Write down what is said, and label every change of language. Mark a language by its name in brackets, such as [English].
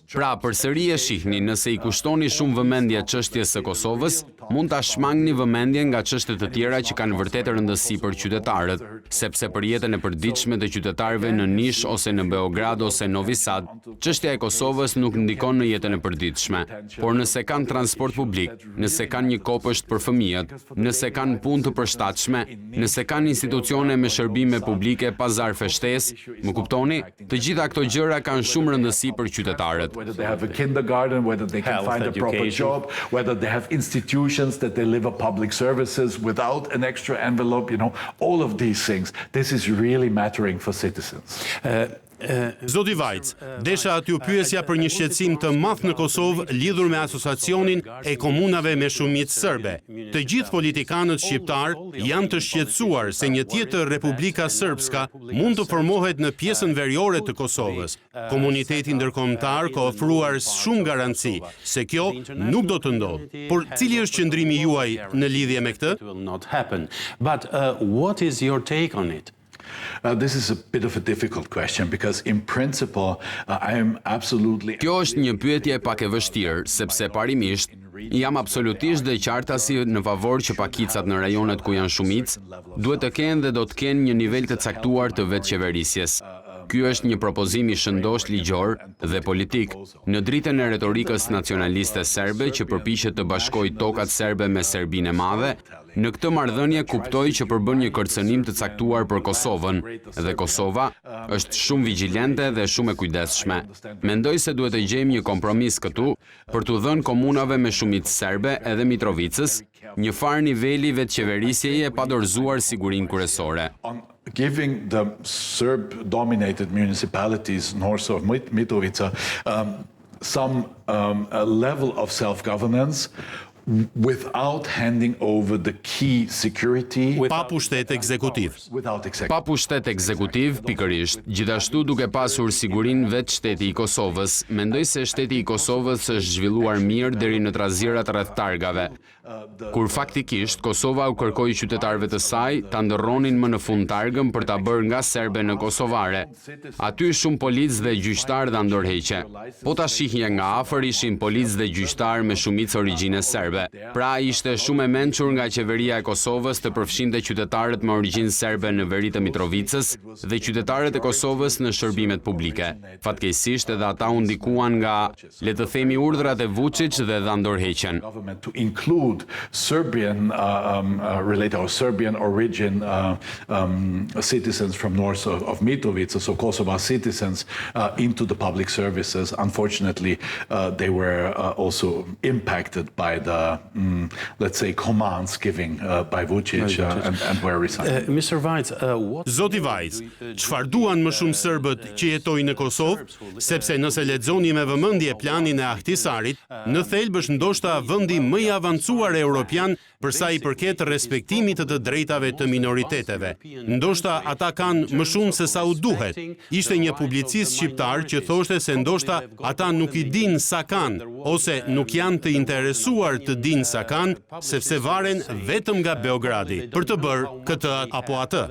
[Albanian] Pra, përsëri e shihni, nëse i kushtoni shumë vëmendje çështjes së Kosovës, mund ta shmangni vëmendjen nga çështjet të tjera që kanë vërtet rëndësi për qytetarët, sepse për jetën e përditshme të qytetarëve në Nish ose në Beograd ose Novi Sad, çështja e Kosovës nuk ndikon në jetën e përditshme. Por nëse kanë transport publik, nëse kanë një kopësht për fëmijët, nëse kanë punë të përshtatshme, nëse kanë institucione me shërbime publike, pazar feshtesë, më kuptoni? Të gjitha këto gjëra kanë shumë rëndësi për qytetarët. [English] Whether they have a kindergarten, whether they can find a proper job, whether they have institutions that deliver public services without an extra envelope, all of these things. This is really mattering for citizens. [Albanian] Zoti Vajc, desha t'ju pyesja për një shqetësim të madh në Kosovë lidhur me asociacionin e komunave me shumicë serbe. Të gjithë politikanët shqiptar janë të shqetësuar se një tjetër Republika Srpska mund të formohet në pjesën veriore të Kosovës. Komuniteti ndërkombëtar ka ofruar shumë garanci se kjo nuk do të ndodhë. Por cili është qëndrimi juaj në lidhje me këtë? [English] But what is your take on it? This is a bit of a difficult question because in principle I am absolutely. [Albanian] Kjo është një pyetje pak e vështirë, sepse parimisht jam absolutisht dhe qartasi në favor që pakicat në rajonet ku janë shumicë duhet të kenë dhe do të kenë një nivel të caktuar të vetëqeverisjes. Ky është një propozim i shëndosh ligjor dhe politik në dritën e retorikës nacionaliste serbe që përpiqet të bashkojë tokat serbe me Serbinë e Madhe. Në këtë marrëdhënie kuptoj që përbën një kërcënim të caktuar për Kosovën dhe Kosova është shumë vigjilente dhe shumë e kujdesshme. Mendoj se duhet të gjejmë një kompromis këtu për t'u dhënë komunave me shumicë serbe edhe Mitrovicës një farë niveli vetëqeverisjeje pa dorëzuar sigurinë kryesore. [English] Giving the Serb-dominated municipalities north of Mitrovica some level of self-governance without handing over the key security. [Albanian] Pa pushtet ekzekutiv. Pa pushtet ekzekutiv, pikërisht. Gjithashtu duke pasur sigurinë vetë shteti i Kosovës, mendoj se shteti i Kosovës është zhvilluar mirë deri në trazirat rreth targave. Kur faktikisht Kosova u kërkoi qytetarëve të saj ta ndërronin më në fund targën për ta bërë nga serbe në kosovare. Aty shumë policë dhe gjyqtar dha ndërheqje. Po ta shihje nga afër ishin policë dhe gjyqtar me shumicë origjine serbe. Kosovëve. Pra ishte shumë e mençur nga qeveria e Kosovës të përfshinte qytetarët me origjinë serbe në veri të Mitrovicës dhe qytetarët e Kosovës në shërbimet publike. Fatkeqësisht edhe ata u ndikuan nga, le të themi, urdhrat e Vučić dhe dha ndorheqjen. [English] To include Serbian related or Serbian origin citizens from north of Mitrovica, so Kosovo citizens, into the public services. Unfortunately, they were also impacted by the, let's say, commands given by Vučić and were resigned. Mr. Vajc, [Albanian] Zoti Vajc, çfarë duan më shumë serbët që jetojnë në Kosovë, sepse nëse lexoni me vëmendje planin e Ahtisarit, në thelb është ndoshta vendi më i avancuar europian për sa i përket respektimit të drejtave të minoriteteve. Ndoshta ata kanë më shumë se sa u duhet. Ishte një publicist shqiptar që thoshte se ndoshta ata nuk i dinë sa kanë, ose nuk janë të interesuar të dinë sa kanë, sepse varen vetëm nga Beogradi për të bërë këtë apo atë.